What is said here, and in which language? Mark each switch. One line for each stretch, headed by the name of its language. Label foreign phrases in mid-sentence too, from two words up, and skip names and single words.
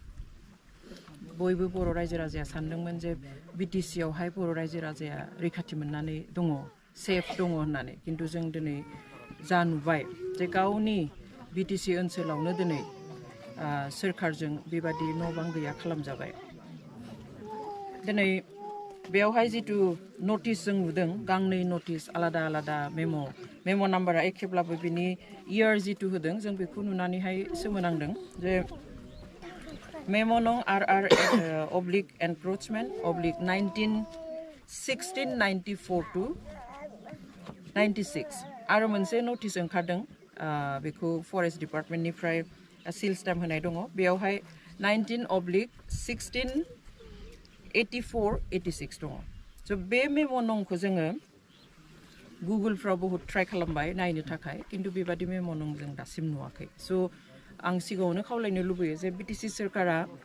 Bodo: बयबो बर' रायजो राजाया सानदोंमोन जे बिटिसियावहाय बर' रायजो राजाया रैखाथि मोननानै दङ सेफ दङ होननानै किन्तु जों दिनै जा नुबाय जे गावनि बिटिसि ओनसोलावनो दिनै सोरखारजों बेबादि न' बां गैया खालामजाबाय दिनै बेयावहाय जितु नटिस जों नुदों गांनै नटिस आलादा आलादा मेम' नाम्बारा एखेब्लाबो बिनि इयार जितु होदों जों बेखौ नुनानैहाय सोमोनांदों जे मेम' नं RR
English: oblique encroachment oblique
Bodo: 1916-94 to 96 आरो मोनसे नटिस ओंखारदों बेखौ फरेस्ट डिपार्टमेन्टनिफ्राय
English: seal stamp
Bodo: होनाय दङ बेयावहाय 19/16/84-86 दङ स' बे मेम' नंखौ जोङो गुगोलफ्राव बहुद ट्राइ खालामबाय नायनो थाखाय किन्तु बेबादि मेम' नं जों दासिम नुवाखै स' आं सिगाङावनो खावलायनो लुबैयो जे बिटिसि सोरखारा